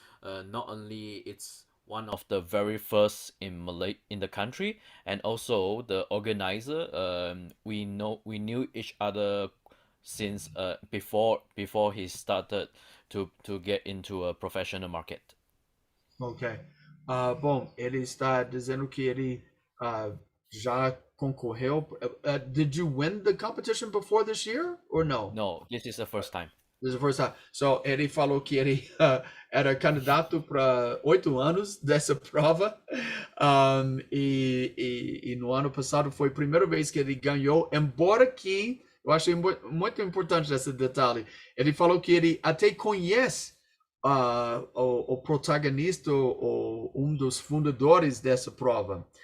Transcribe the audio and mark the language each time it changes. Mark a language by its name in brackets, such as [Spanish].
[English] Not only it's one of the very first in in the country, and also the organizer. We knew each other since before he started to get into a professional market. Ok. [Portuguese] Bom, ele está dizendo que ele já concorreu. [English] Did you win the competition before this year or no? No, this is the first time. This is the first time. [Portuguese] So ele falou que ele era candidato para 8 anos dessa prova. E no ano passado foi a primeira vez que ele ganhou, embora que eu achei muito importante esse detalhe. Ele falou que ele até conhece o protagonista, um dos fundadores dessa prova.